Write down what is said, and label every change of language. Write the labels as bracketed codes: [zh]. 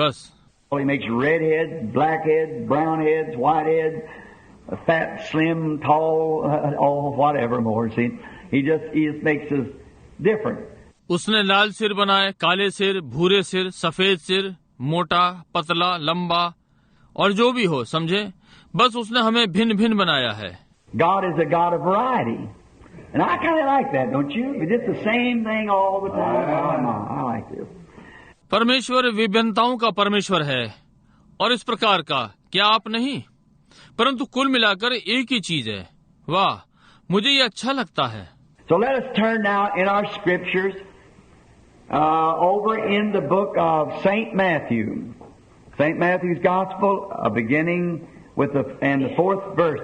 [hi] बस [en] He makes red heads, black heads, brown heads, white heads, fat, slim, tall, whatever more. See, he just makes us different. [hi] उसने लाल सिर बनाए, काले सिर, भूरे सिर, सफेद सिर, मोटा, पतला, लंबा और जो भी हो, समझे, बस उसने हमें भिन्न भिन्न बनाया है। [en] God is a God of variety. And I kind of like that, don't you? It's just the same thing all the time. I like this. [hi] परमेश्वर विभिन्नताओं का परमेश्वर है और इस प्रकार का, क्या आप नहीं? परंतु कुल मिलाकर एक ही चीज है। वाह, मुझे ये अच्छा लगता है। [en] So let us turn now in our scriptures over in the book of St. Matthew. St. Matthew's Gospel, beginning with the 4th verse.